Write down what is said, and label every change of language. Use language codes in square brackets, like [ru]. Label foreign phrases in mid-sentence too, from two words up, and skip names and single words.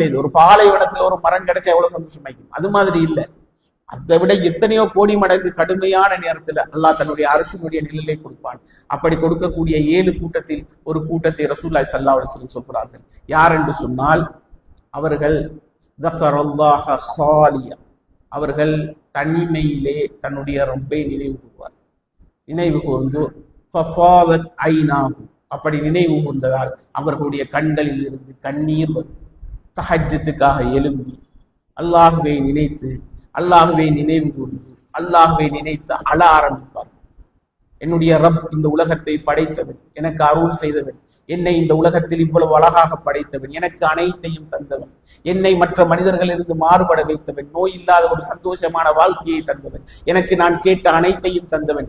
[ta] இது ஒரு பாலைவனத்துல ஒரு மரம் கிடைச்சா எவ்வளவு சந்தோஷமாய்க்கும், அது மாதிரி இல்லை. அதை விட எத்தனையோ கோடி மடங்கு கடுமையான நேரத்துல அல்லாஹ் தன்னுடைய அரசுடைய நிழலை கொடுப்பான். அப்படி கொடுக்கக்கூடிய 7 கூட்டத்தில் ஒரு கூட்டத்தை [ar] رسول الله صلى الله عليه وسلم [ta] சொல்கிறார்கள். யார் என்று சொன்னால், அவர்கள் [ar] ذكر الله خاليا, [ta] அவர்கள் தனிமையிலே தன்னுடைய ரப்பை நினைவு கூர்வார். நினைவு கூர்ந்து [ar] ففاضت عيناه, [ta] அப்படி நினைவு கூர்ந்ததால் அவர்களுடைய கண்களில் இருந்து கண்ணீர் வரும். தஹஜ்ஜுக்காக எழும்பி அல்லாஹ்வை நினைத்து, அல்லாஹ்வை நினைவு கூர்ந்து, அல்லாஹ்வை நினைத்து அழ ஆரம்பிப்பார். என்னுடைய ரப் இந்த உலகத்தை படைத்தவன், எனக்கு அருள் செய்தவன், என்னை இந்த உலகத்தில் இவ்வளவு அழகாக படைத்தவன், எனக்கு அனைத்தையும் தந்தவன், என்னை மற்ற மனிதர்களிலிருந்து மாறுபட வைத்தவன், நோய் இல்லாத ஒரு சந்தோஷமான வாழ்க்கையை தந்தவன், எனக்கு நான் கேட்ட அனைத்தையும் தந்தவன்.